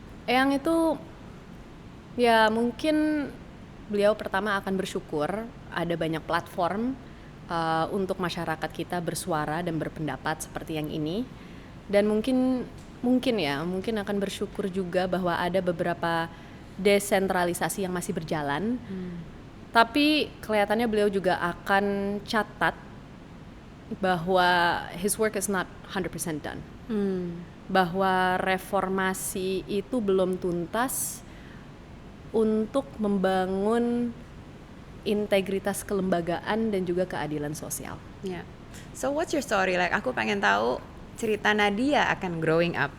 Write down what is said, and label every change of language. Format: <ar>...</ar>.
<id>Eyang itu ya mungkin beliau pertama akan bersyukur ada banyak platform untuk masyarakat kita bersuara dan berpendapat seperti yang ini. Dan mungkin akan bersyukur juga bahwa ada beberapa desentralisasi yang masih berjalan. Tapi kelihatannya beliau juga akan catat bahwa</id> <en>his work is not 100% done.</en> <id>Bahwa reformasi itu belum tuntas untuk membangun integritas kelembagaan dan juga keadilan sosial.</id> <en>Yeah. So what's your story? Like</en> <id>aku pengen tahu cerita Nadia akan</id> <en>growing up.</en>